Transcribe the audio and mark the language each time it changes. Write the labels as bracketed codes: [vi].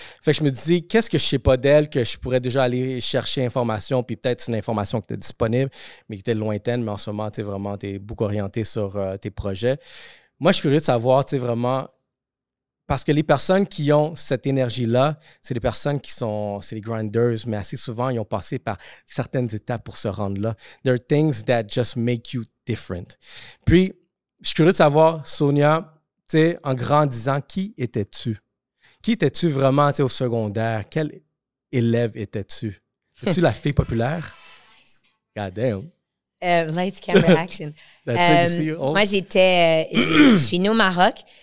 [fr] Fait que je me dis, qu'est-ce que je sais pas d'elle que je pourrais déjà aller chercher information, puis peut-être une information qui était disponible, mais qui était lointaine, mais en ce moment, tu sais, vraiment, tu es beaucoup orienté sur tes projets. Moi, je suis curieux de savoir, tu sais, vraiment, parce que les personnes qui ont cette énergie-là, c'est des personnes c'est les grinders, mais assez souvent, ils ont passé par certaines étapes pour se rendre là. [en] There are things that just make you different. [fr] Puis, je suis curieux de savoir, Sonia, tu sais, en grandissant, qui étais-tu? Qui étais-tu vraiment, tu sais, au secondaire? Quel élève étais-tu? Étais-tu la fille populaire? [en] God damn. Lights, camera, action. [fr] Moi, je suis née au Maroc.